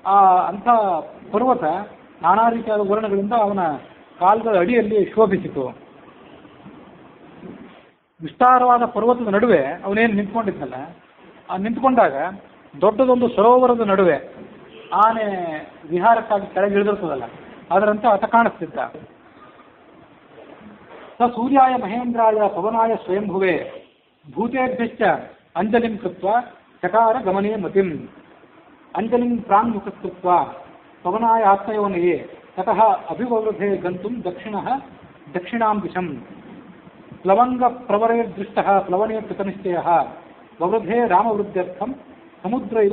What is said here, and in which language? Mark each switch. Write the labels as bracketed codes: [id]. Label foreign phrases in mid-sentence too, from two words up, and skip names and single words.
[kn] ಅಂಥ ಪರ್ವತ ನಾನಾ ರೀತಿಯಾದ ವರ್ಣಗಳಿಂದ ಅವನ ಕಾಲುಗಳ ಅಡಿಯಲ್ಲಿ ಶೋಭಿಸಿತು. ವಿಸ್ತಾರವಾದ ಪರ್ವತದ ನಡುವೆ ಅವನೇನು ನಿಂತ್ಕೊಂಡಿದ್ನಲ್ಲ, ಆ ನಿಂತ್ಕೊಂಡಾಗ ದೊಡ್ಡದೊಂದು ಸರೋವರದ ನಡುವೆ ಆನೆ ವಿಹಾರಕ್ಕಾಗಿ ಕೆಳಗೆ ಇಳಿದಿರ್ತದಲ್ಲ, ಅದರಂತೆ ಆತ ಕಾಣಿಸ್ತಿದ್ದ. [sa] ಸ ಸೂರ್ಯಾಯ ಮಹೇಂದ್ರಾಯ ಪವನಾಯ ಸ್ವಯಂಭುವೆ ಭೂತೇಭ್ಯಶ್ಚ ಅಂಜಲಿಂ ಕೃತ್ವ ಚಕಾರ ಗಮನೇ ಮತಿಂ ಅಂಜಲಿಂ ಪ್ರಾಂಗುಖಕೃತ್ವ ಪವನಾಯ ಆತ್ಮಯೋನಯೇ ತತಃ ಅಭಿವೃದ್ಧೇ ಗಂತುಂ ದಕ್ಷಿಣಾಂ ದಿಶಂ ಪ್ಲವಂಗ ಪ್ರವರೇರ್ದೃಷ್ಟಃ ಪ್ಲವನೇ ಕೃತನಿಶ್ಚಯಃ ವವೃದ್ಧೇ ರಾಮವೃದ್ಧ್ಯರ್ಥಂ ಸಮುದ್ರ ಇವ